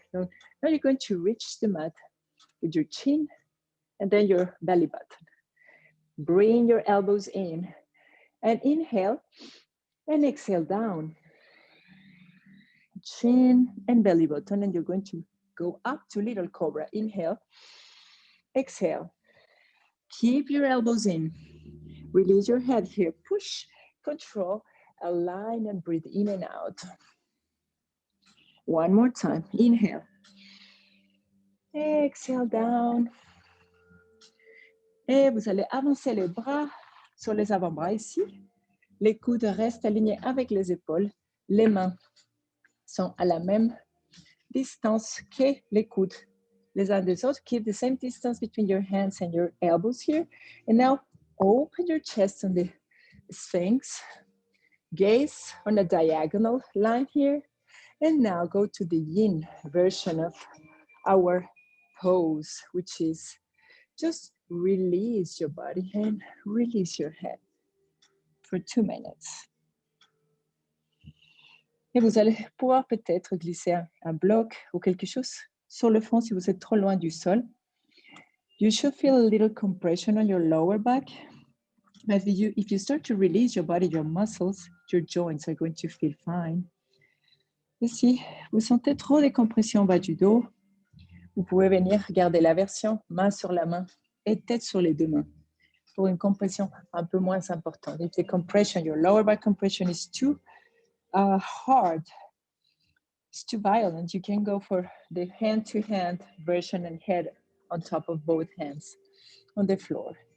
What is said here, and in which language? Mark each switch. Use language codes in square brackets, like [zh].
[en] Donc, now you're going to reach the mat with your chin and then your belly button. Bring your elbows in and inhale and exhale down. Chin and belly button, and you're going to go up to little cobra. Inhale, exhale. Keep your elbows in. Release your head here. Push, control, align and breathe in and out. One more time. Inhale. Exhale down. [fr] Et vous allez avancer les bras sur les avant-bras ici. Les coudes restent alignés avec les épaules. Les mains sont à la même distance que les coudes les uns des autres. [en] Keep the same distance between your hands and your elbows here. And now open your chest on the Sphinx. Gaze on a diagonal line here. And now go to the yin version of our pose, which is just release your body and release your head for 2 minutes. [fr] Et vous allez pouvoir peut-être glisser un bloc ou quelque chose sur le front si vous êtes trop loin du sol. [en] You should feel a little compression on your lower back. But if you start to release your body, your muscles, your joints are going to feel fine. [fr] Et si vous sentez trop de compression en bas du dos, vous pouvez venir garder la version main sur la main et tête sur les deux mains pour une compression un peu moins importante. [en] If the compression, your lower back compression is too hard, it's too violent, you can go for the hand-to-hand version and head on top of both hands on the floor.